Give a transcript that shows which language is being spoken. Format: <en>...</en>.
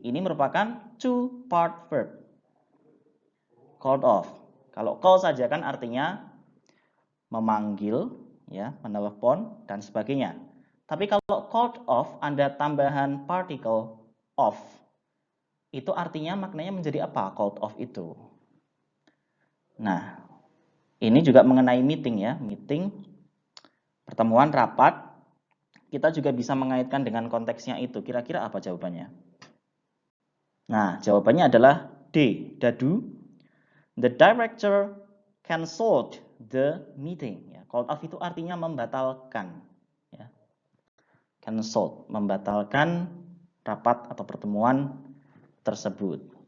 <id>Ini merupakan 2 part verb.</id> <en>Called off.</en> <id>Kalau call saja kan artinya memanggil, ya, menelepon dan sebagainya. Tapi kalau called off ada tambahan particle off. Itu artinya maknanya menjadi apa called off itu? Nah, ini juga mengenai meeting, ya, meeting, pertemuan, rapat. Kita juga bisa mengaitkan dengan konteksnya itu. Kira-kira apa jawabannya? Nah, jawabannya adalah D, dadu.</id> <en>The director canceled the meeting.</en> <id>Ya, called off itu artinya membatalkan. Ya. Canceled, membatalkan rapat atau pertemuan tersebut.</id>